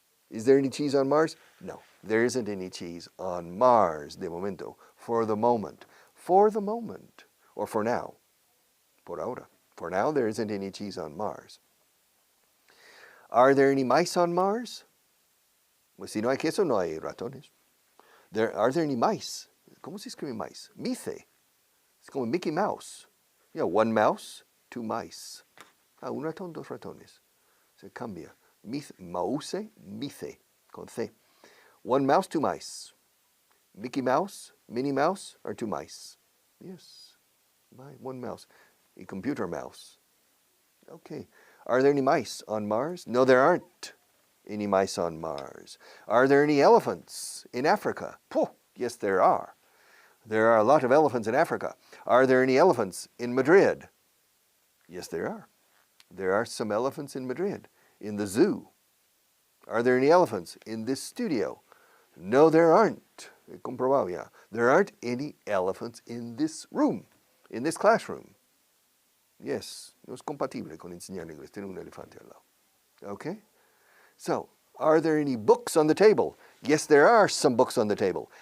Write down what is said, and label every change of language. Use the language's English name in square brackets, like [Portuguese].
[English] Is there any cheese on Mars? No, there isn't any cheese on Mars [Spanish] de momento. [English] For the moment. For the moment. Or for now. [Spanish] Por ahora. [English] For now, there isn't any cheese on Mars. Are there any mice on Mars? [Spanish] Pues si no hay queso, no hay ratones. [English] Are there any mice? [Spanish] ¿Cómo se escribe mice? Mice. Es como Mickey Mouse. [English] Yeah, 1 mouse, 2 mice. [Spanish] Un ratón, 2 ratones. Se cambia. [English] Mouse, mice, con C. 1 mouse, 2 mice. Mickey Mouse, Minnie Mouse, or 2 mice? Yes, 1 mouse. A computer mouse. Okay. Are there any mice on Mars? No, there aren't any mice on Mars. Are there any elephants in Africa? Yes, there are. There are a lot of elephants in Africa. Are there any elephants in Madrid? Yes, there are. There are some elephants in Madrid, in the zoo. Are there any elephants in this studio? No, there aren't. [Spanish] He comprobado ya. [English] There aren't any elephants in this room, in this classroom. [Spanish] Yes, no es compatible con enseñar inglés. Tiene un elefante al lado. Okay? [English] So, are there any books on the table? Yes, there are some books on the table.